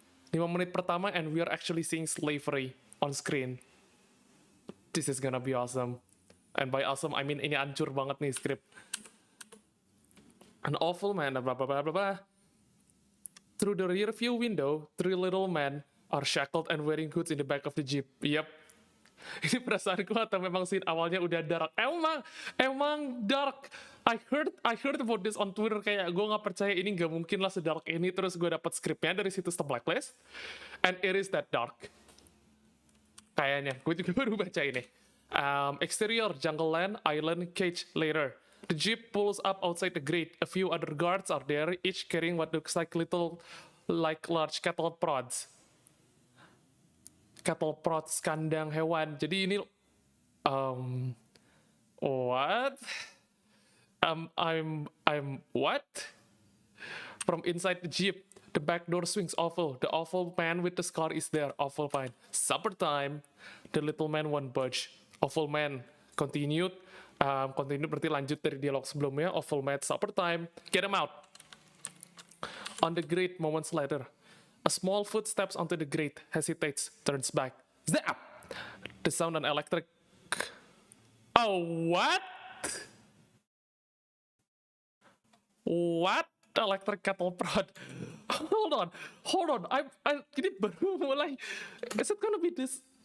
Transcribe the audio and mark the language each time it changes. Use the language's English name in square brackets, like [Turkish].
[Indonesian] 5 menit pertama [English] and we are actually seeing slavery on screen. This is gonna be awesome. And by awesome, I mean [Indonesian] ini hancur banget nih script. [English] An awful man, blah blah blah blah blah. Through the rear view window, 3 little men are shackled and wearing hoods in the back of the jeep. Yep. [Indonesian] Ini perasaanku atau memang scene awalnya udah dark. Emang dark. [English] I heard about this on Twitter, [Indonesian] kayak gue nggak percaya ini nggak mungkin lah sedark ini. Terus gue dapat skripnya dari situs The Blacklist, [English] and it is that dark. [Indonesian] Kayaknya, gue juga baru baca ini. [English] Exterior, jungle land, island, cage, later. The jeep pulls up outside the gate. A few other guards are there, each carrying what looks like large cattle prods. [Indonesian] Cattle prods, kandang hewan. Jadi ini, what? [English] I'm what? From inside the jeep, the back door swings awful. The awful man with the scar is there. Awful fine. Supper time. The little man won't budge. Awful man continued. [Indonesian] Continue berarti lanjut dari dialog sebelumnya. [English] Awful man, supper time. Get him out. On the grate, moments later, a small foot steps onto the grate, hesitates, turns back. Zap! The sound an electric. Oh, what? What? Electric cattle prod. Hold on. [Indonesian] Ini baru mulai. [English] Is it gonna be this?